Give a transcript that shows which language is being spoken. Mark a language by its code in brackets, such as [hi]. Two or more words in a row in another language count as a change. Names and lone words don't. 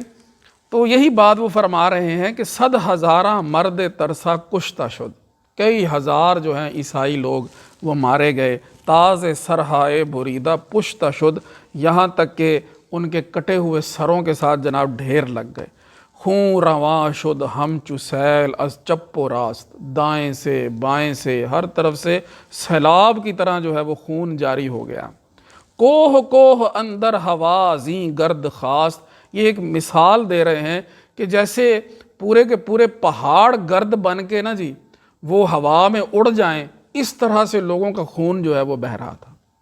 [ur] تو یہی بات وہ فرما رہے ہیں کہ 100,000 [fa] مرد ترسا کشتہ شد، [ur] کئی ہزار جو ہیں عیسائی لوگ وہ مارے گئے. [fa] تاز سرہائے بریدہ پشتہ شد، [ur] یہاں تک کہ ان کے کٹے ہوئے سروں کے ساتھ جناب ڈھیر لگ گئے. [fa] خون رواں شد ہم چو سیل از چپ و راست، [ur] دائیں سے بائیں سے ہر طرف سے سیلاب کی طرح جو ہے وہ خون جاری ہو گیا. [fa] کوہ کوہ اندر ہوا زیں گرد خاست، [ur] یہ ایک مثال دے رہے ہیں کہ جیسے پورے کے پورے پہاڑ گرد بن کے نا جی وہ ہوا میں اڑ جائیں، اس طرح سے لوگوں کا خون جو ہے وہ بہہ رہا تھا.